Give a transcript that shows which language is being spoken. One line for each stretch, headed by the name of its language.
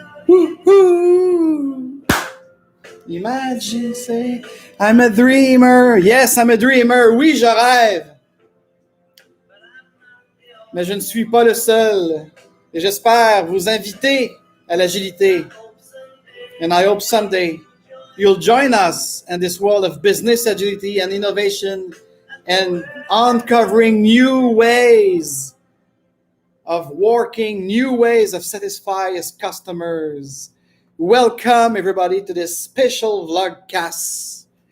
English: Woo-hoo! Imagine, say, I'm a dreamer. Yes, I'm a dreamer.
French: Oui, je rêve. Mais je ne suis pas le seul. Et j'espère vous inviter à l'agilité.
English: And I hope someday you'll join us in this world of business agility and innovation and uncovering new ways of working, new ways of satisfying as customers. Welcome, everybody, to this special vlogcast.